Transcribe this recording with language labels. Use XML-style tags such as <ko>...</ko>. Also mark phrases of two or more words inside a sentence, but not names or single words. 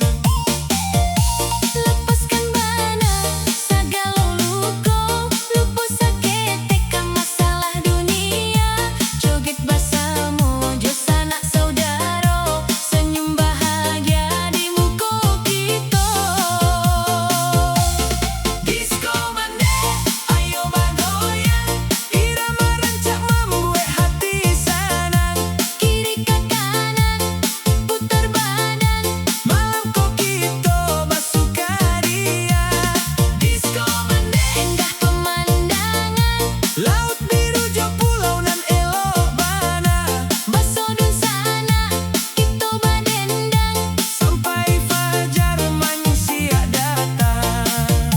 <id>Lepaskan bana segala luka, lupa sakit teka masalah dunia. Joget bersama jo sanak saudara, senyum bahagia di muka kita. Disco Mande, ayo bergoyang, irama rancak membuat hati senang. Kiri ke kanan, putar badan. Malam kok kita bersukaria. Disco Mande, Indah pemandangan,</id> <min>laut biru jo pulau nan elok bana.</min> <id>basodun sana kita berdendang. Sampai fajar manusia datang.</id>